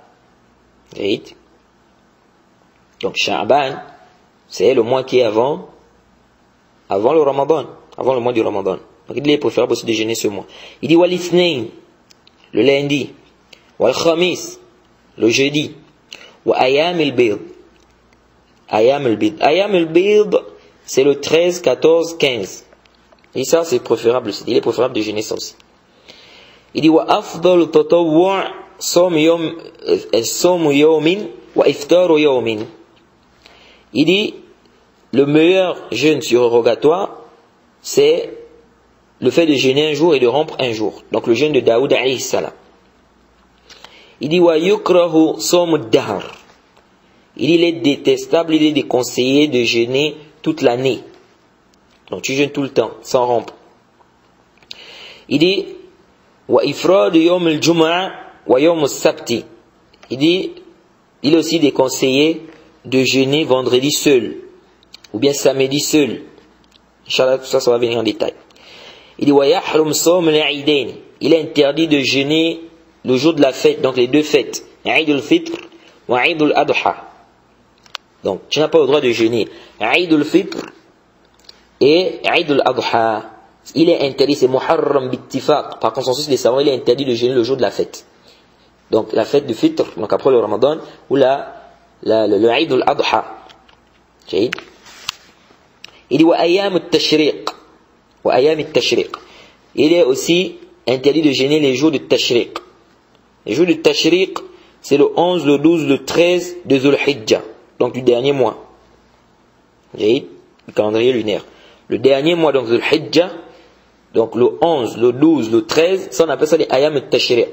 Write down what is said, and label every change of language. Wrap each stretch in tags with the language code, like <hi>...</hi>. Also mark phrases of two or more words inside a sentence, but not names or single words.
<fr>Donc Sha'ban, c'est le mois qui est avant le Ramadan, avant le mois du Ramadan. Donc il est préférable aussi de jeûner ce mois. Il dit</fr> <ar>والاثنين,</ar> <fr>le lundi.</fr> <ar>والخميس,</ar> <fr>le jeudi.</fr> <ar>وأيام البيض. أيام البيض. أيام البيض,</ar> <fr>c'est le 13, 14, 15. Et ça, c'est préférable aussi. Il est préférable de jeûner ça aussi. Il dit</fr> <ar>وأفضل التطوع صوم يوم وإفطار يوم.</ar> <fr>Il dit le meilleur jeûne surrogatoire, c'est le fait de jeûner un jour et de rompre un jour. Donc le jeûne de Daoud</fr> <ar>عليه السلام.</ar> <fr>Il dit</fr> <ar>ويكره صوم الدهر.</ar> <fr>Il est détestable, il est déconseillé de jeûner toute l'année. Donc tu jeûnes tout le temps, sans rompre. Il dit</fr> <ar>وإفراد يوم الجمعة ويوم السبت.</ar> <fr>Il dit il est aussi déconseillé de jeûner vendredi seul ou bien samedi seul. Inch'Allah, tout ça, ça va venir en détail. Il dit</fr> <ar>ويحرم صوم العيدين.</ar> <fr>Il est interdit de jeûner le jour de la fête, donc les deux fêtes, Eid al-Fitr ou Eid al-Adha. Donc tu n'as pas le droit de jeûner Eid al-Fitr et Eid al-Adha. Il est interdit, c'est</fr> <ar>محرم باتفاق,</ar> <fr>par consensus des savants, il est interdit de jeûner le jour de la fête. Donc la fête du Fitr, donc après le Ramadan, ou le Eid al-Adha.</fr> <ar>يقول وأيام التشريق. وأيام التشريق.</ar> <fr>Il est aussi interdit de jeûner les jours de Tashriq. Les jours de Tashriq, c'est le 11, le 12, le 13 de Dhul Hijjah, donc du dernier mois. Le calendrier lunaire. Le dernier mois, donc Dhul Hijjah, donc le 11, le 12, le 13, ça on appelle ça les</fr> <ar>أيام التشريق.</ar>